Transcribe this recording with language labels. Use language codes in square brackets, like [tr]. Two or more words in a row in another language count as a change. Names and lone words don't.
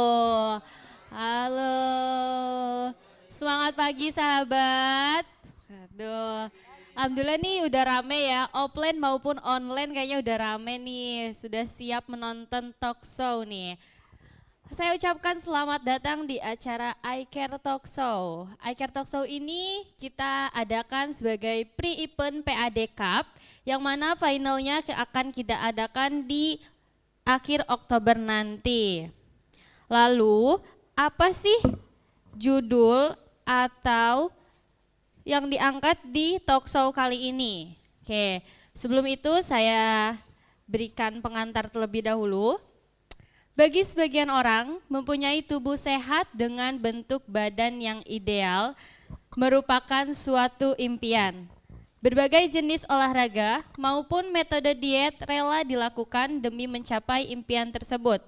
[id] Halo, semangat pagi sahabat. Aduh, alhamdulillah nih udah rame ya, offline maupun online kayaknya udah rame nih. Sudah siap menonton [en] talk show [id] nih. Saya ucapkan selamat datang di acara I Care Talk Show. I Care Talk Show ini kita adakan sebagai pre-event PAD Cup yang mana finalnya akan kita adakan di akhir Oktober nanti. Lalu apa sih judul atau yang diangkat di [en] talk show [id] kali ini? Oke, sebelum itu saya berikan pengantar terlebih dahulu. Bagi sebagian orang, mempunyai tubuh sehat dengan bentuk badan yang ideal merupakan suatu impian. Berbagai jenis olahraga maupun metode diet rela dilakukan demi mencapai impian tersebut.